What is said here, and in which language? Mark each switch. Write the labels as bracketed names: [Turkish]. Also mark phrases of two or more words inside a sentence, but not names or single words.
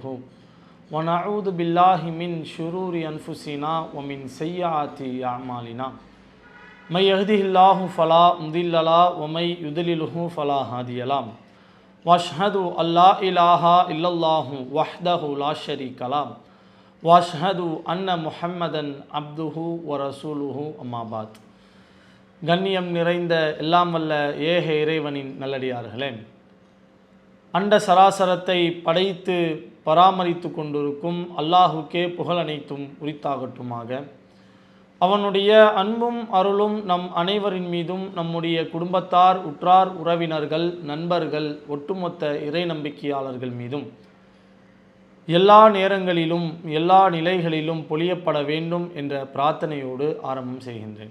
[Arabic] ونعوذ بالله من شرور أنفسنا ومن سيئات أعمالنا من يهده الله فلا مضل له ومن يضلله فلا هادي له واشهد ان لا اله الا الله وحده لا شريك له واشهد ان محمدا عبده ورسوله اما بعد. [Tamil] கண்ணியம் நிறைந்த எல்லாம் வல்ல ஏக இறைவனின் நல்லடியார்களே, அண்ட சராசரத்தை படைத்து பராமரித்து கொண்டிருக்கும் அல்லாஹுக்கே புகழ் அனைத்தும் உரித்தாகட்டுமாக. அவனுடைய அன்பும் அருளும் நம் அனைவரின் மீதும், நம்முடைய குடும்பத்தார், உற்றார் உறவினர்கள், நண்பர்கள், ஒட்டுமொத்த இறை நம்பிக்கையாளர்கள் மீதும் எல்லா நேரங்களிலும் எல்லா நிலைகளிலும் பொழியப்பட வேண்டும் என்ற பிரார்த்தனையோடு ஆரம்பம் செய்கின்றேன்.